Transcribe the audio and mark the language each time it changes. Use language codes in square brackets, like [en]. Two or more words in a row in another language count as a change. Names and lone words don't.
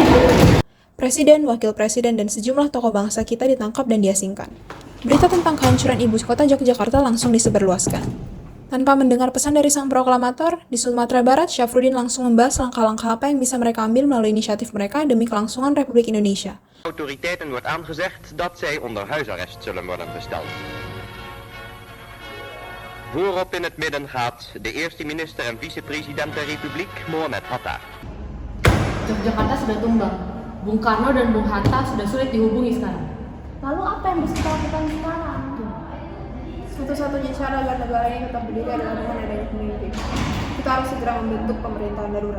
[id] Presiden, wakil presiden, dan sejumlah tokoh bangsa kita ditangkap dan diasingkan. Berita tentang kehancuran ibu kota Yogyakarta langsung disebarluaskan. Tanpa mendengar pesan dari sang proklamator, di Sumatera Barat, Syafruddin langsung membahas langkah-langkah apa yang bisa mereka ambil melalui inisiatif mereka demi kelangsungan Republik Indonesia. [nl] Autoriteiten wordt aangezegd dat zij onder huisarrest zullen worden gesteld. Voorop in het midden gaat de eerste minister en vicepresident der Republiek, Mohamed Hatta. [id] Yogyakarta sudah tumbang. Bung Karno dan Bung Hatta sudah sulit dihubungi sekarang. Lalu apa yang harus kita lakukan sekarang? Satu-satunya cara agar negara ini tetap berdiri adalah dengan adanya pemimpin. Kita harus segera membentuk pemerintahan darurat.